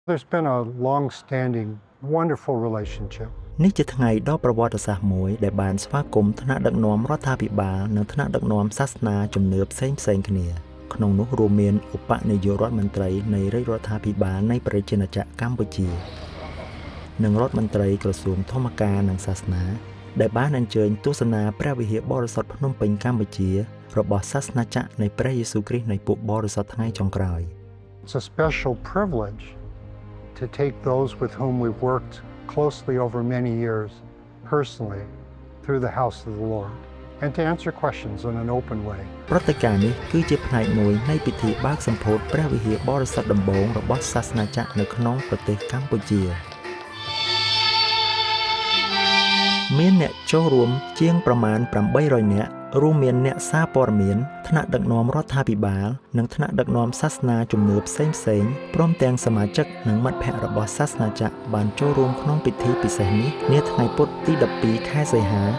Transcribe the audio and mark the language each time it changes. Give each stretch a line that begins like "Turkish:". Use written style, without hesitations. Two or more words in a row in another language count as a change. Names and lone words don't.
English: There's been a long-standing, wonderful relationship.
Khmer: នេះជាថ្ងៃដ៏ប្រវត្តិសាស្ត្រមួយដែលបានស្វាគមន៍ថ្នាក់ដឹកនាំរដ្ឋាភិបាលនិងថ្នាក់ដឹកនាំសាសនាជំនឿផ្សេងៗគ្នាក្នុងនោះរួមមានឧបនាយករដ្ឋមន្ត្រីនៃរាជរដ្ឋាភិបាលនៃប្រជាណាចក្រកម្ពុជានិងរដ្ឋមន្ត្រីក្រសួងធម្មការនិងសាសនាដែលបានអញ្ជើញទស្សនាព្រះវិហារបរិសុទ្ធភ្នំពេញកម្ពុជារបស់សាសនាចក្រនៃព្រះយេស៊ូវគ្រីស្ទនៃពួកបរិសុទ្ធថ្ងៃចុងក្រោយ
English: It's a special privilege to take those with whom we've worked closely over many years personally through the house of the Lord and to answer questions in an open way.
Khmer: ព្រឹត្តិការណ៍នេះគឺជាផ្នែកមួយនៃពិធីបើកសម្ពោធព្រះវិហារបរិសុទ្ធដំបូងរបស់សាសនាចក្រនៅក្នុងប្រទេសកម្ពុជាមានអ្នកចូលរួមជាងប្រមាណ800នាក់រួមមានអ្នកសារព័ត៌មានថ្នាក់ដឹកនាំរដ្ឋាភិបាលនិងថ្នាក់ដឹកនាំសាសនាជំនឿផ្សេងៗព្រមទាំងសមាជិកនិងមិត្តភ័ក្តិរបស់សាសនាចក្របានចូលរួមក្នុងពិធីពិសេសនេះនាថ្ងៃពុធទី12ខែសីហា